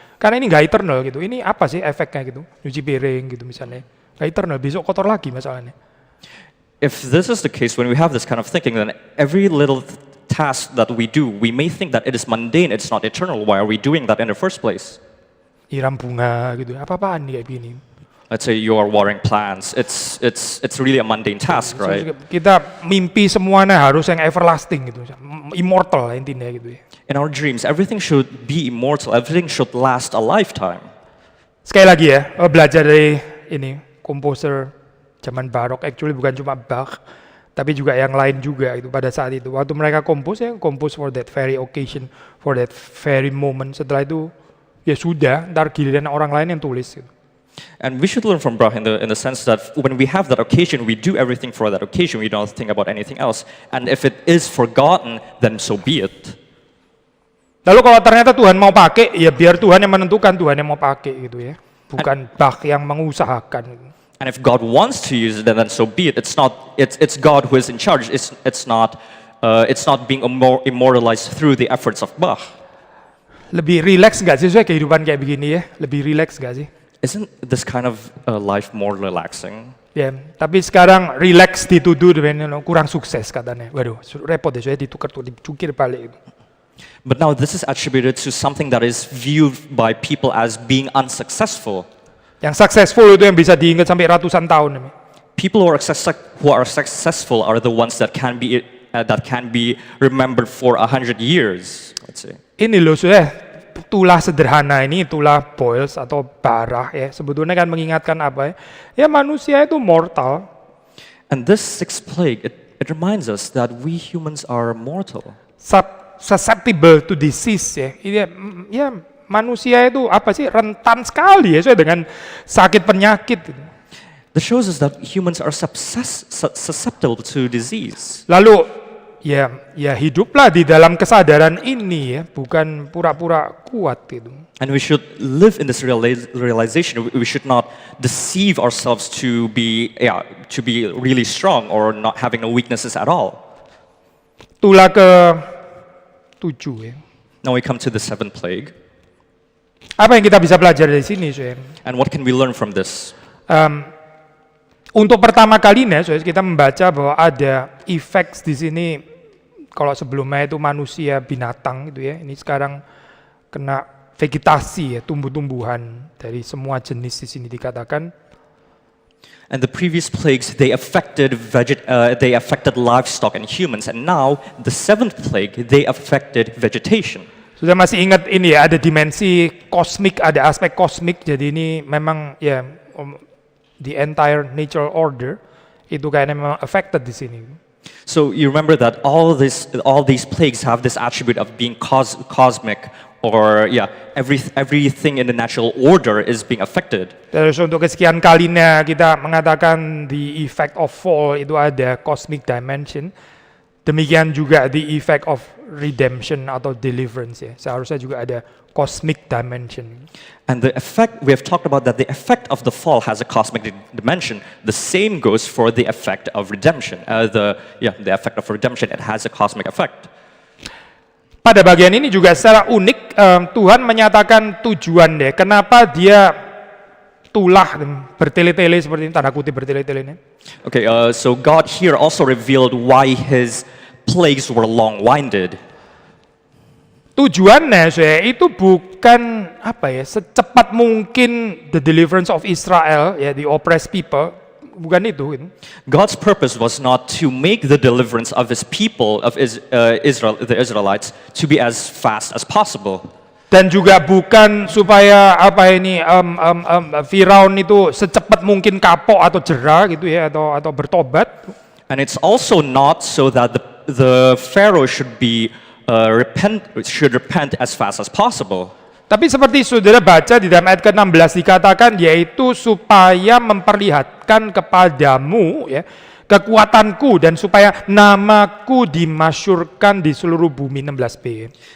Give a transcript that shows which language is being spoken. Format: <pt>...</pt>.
<id>Karena ini nggak eternal gitu. Ini apa sih efeknya gitu? Nyuci piring gitu misalnya, nggak eternal, besok kotor lagi masalahnya.</id> <en>If this is the case, when we have this kind of thinking, then every little task that we do, we may think that it is mundane, it's not eternal. Why are we doing that in the first place?</en> <id>Nyiram bunga gitu, apa-apaan nih kayak begini.</id> <en>Let's say you are watering plants. It's really a mundane task, So, right?</en> <id>kita mimpi semuanya harus yang everlasting gitu, immortal intinya gitu ya.</id> <en>In our dreams, everything should be immortal. Everything should last a lifetime.</en> <id>Sekali lagi ya, belajar dari ini komposer zaman barok, actually bukan cuma Bach, tapi juga yang lain juga itu pada saat itu. Waktu mereka kompos ya, kompos</id> <en>for that very occasion, for that very moment.</en> <id>Setelah itu ya sudah, ntar giliran orang lain yang tulis gitu.</id> <en>And we should learn from Bach in the sense that when we have that occasion, we do everything for that occasion. We don't think about anything else. And if it is forgotten, then so be it.</en> <id>Lalu kalau ternyata Tuhan mau pakai, ya biar Tuhan yang menentukan, Tuhan yang mau pakai gitu ya. Bukan Bach yang mengusahakan.</id> <en>And if God wants to use it, then so be it. It's God who is in charge. It's not being immortalized through the efforts of Bach.</en> <id>Lebih relax nggak sih soalnya kehidupan kayak begini ya? Lebih relax nggak sih?</id> <en>Isn't this kind of life more relaxing?</en> <id>Ya, tapi sekarang relax dituduh dengan kurang sukses katanya. Waduh, repot deh soalnya ditukar tuh, dicukir balik itu.</id> <en>But now this is attributed to something that is viewed by people as being unsuccessful.</en> <id>Yang successful itu yang bisa diingat sampai ratusan tahun.</id> <en>People who are successful are the ones that can be remembered for 100 years. Let's say.</en> <id>Ini loh soalnya tulah sederhana ini, tulah Boyles atau Barah ya, sebetulnya kan mengingatkan apa ya? Ya manusia itu mortal.</id> <en>And this sixth plague, it reminds us that we humans are mortal. Susceptible to disease ya.</en> <id>Ya manusia itu apa sih rentan sekali ya soalnya dengan sakit penyakit.</id> <en>This shows us that humans are susceptible to disease.</en> <id>Lalu ya hiduplah di dalam kesadaran ini ya, bukan pura-pura kuat gitu.</id> <en>And we should live in this realization. We should not deceive ourselves to be really strong or not having no weaknesses at all.</en> <id>Tulah ke-7 ya.</id> <en>Now we come to the seventh plague.</en> <id>Apa yang kita bisa belajar dari sini, Soe?</id> <en>And what can we learn from this?</en> <id>Untuk pertama kalinya, Soe, kita membaca bahwa ada effects di sini. Kalau sebelumnya itu manusia binatang gitu ya, ini sekarang kena vegetasi ya, tumbuh-tumbuhan dari semua jenis di sini dikatakan.</id> <en>And the previous plagues they affected livestock and humans, and now the seventh plague they affected vegetation.</en> <id>Sudah masih ingat ini ya, ada dimensi kosmik, ada aspek kosmik. Jadi ini memang ya</id> <en>the entire natural order</en> <id>itu kayaknya memang affected di sini.</id> <en>So you remember that all these plagues have this attribute of being cosmic, or everything in the natural order is being affected.</en> <id>Terus untuk kesekian kalinya kita mengatakan</id> <en>the effect of fall</en> <id>itu ada cosmic dimension. Demikian juga</id> <en>the effect of redemption</en> <id>atau deliverance ya. Seharusnya juga ada cosmic dimension.</id> <en>And the effect, we have talked about that the effect of the fall has a cosmic dimension. The same goes for the effect of redemption. The effect of redemption, it has a cosmic effect.</en> <id>Pada bagian ini juga secara unik Tuhan menyatakan tujuan deh. Kenapa dia tulah bertele-tele seperti ini, tanda kutip bertele-tele ini.</id> <en>Okay, so God here also revealed why his plagues were long-winded.</en> <id>Tujuannya itu bukan apa ya, secepat mungkin</id> <en>the deliverance of Israel</en> <id>ya,</id> <en>the oppressed people,</en> <id>bukan itu.</id> <en>God's purpose was not to make the deliverance of his people, of Israel, the Israelites, to be as fast as possible.</en> <id>Dan juga bukan supaya apa ini Firaun itu secepat mungkin kapok atau jera gitu ya, atau bertobat.</id> <en>And it's also not so that the Pharaoh should repent as fast as possible.</en> <id>Tapi seperti saudara baca di dalam ayat ke-16 dikatakan, yaitu supaya memperlihatkan kepadamu ya kekuatanku dan supaya namaku dimasyurkan di seluruh bumi. 16b.</id>